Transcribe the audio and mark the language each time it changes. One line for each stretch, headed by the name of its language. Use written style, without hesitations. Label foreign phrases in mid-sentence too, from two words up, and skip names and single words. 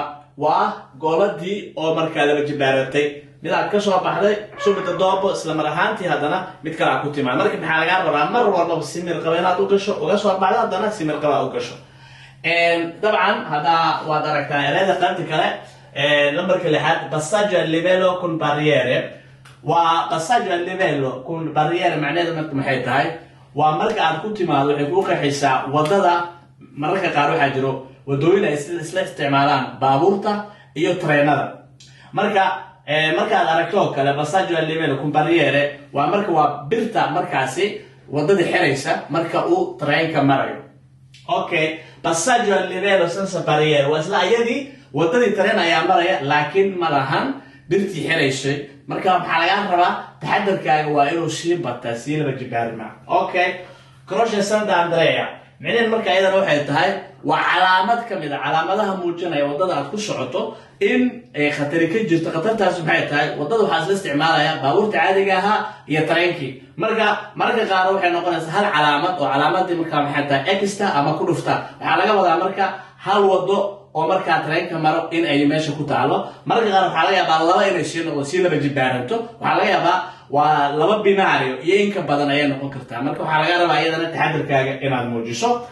Somali: waa gooladii oo markaa laba jibaaratay mid aad ka soo baxday subida doobo isla mar ahaantii haddana mid kale aad ku timaad marka maxaa laga rabaa mar walbaba si mirqaba inaad u gasho uga soo baxdo haddana si mirqaba u gasho dabcan haddaa waad aragtaa ereyada qaybta kale lambarka lixaad
Italian: passaggio a livello con barriere
Somali: waa
Italian: passaggio a livello con barriere
Somali: macnaheedu marka maxay tahay waa marka aad ku timaado waxay ku qeexaysaa wadada mararka qaar waxaa jiro wadooyin ay isla isticmaalaan baabuurta iyo tareenada markaad aragto kale
Italian: passaggio a livello con barriere
Somali: waa marka waa birta markaasi wadada xiraysa marka uu tareenka marayo okay
Italian: passaggio a livello senza barriere
Somali: waa isla ayadii wadadii tareen ayaa maraya laakiin ma lahan birtii xiraysay marka maxaa laga rabaa taxadarkaaga waa inuu sii bataa sii laba jibaarma okay
Italian: croce santa andrea
Somali: macnaheedu marka ayadana waxay tahay waa calaamad kamid ah calaamadaha muujinaya wadada aad ku socoto in ay khatari ka jirto khatartaas maxay tahay wadada waxaa isla isticmaalaya baabuurta caadiga ahaa iyo tareenkii marka qaar waxay noqonaysaa hal calaamad oo calaamadii markaa maxay tahay extra ama ku dhufta waxaa laga wadaa marka hal wado oo markaa tareenka maro in ay meesha ku taalo marka qaar waxaa laga yaabaa laba inay sii laba jibaaranto waxaa laga yaabaa waa laba binaario iyo in ka badan ayay noqon kartaa marka waxaa laga rabaa iyadana taxadarkaaga inaad muujiso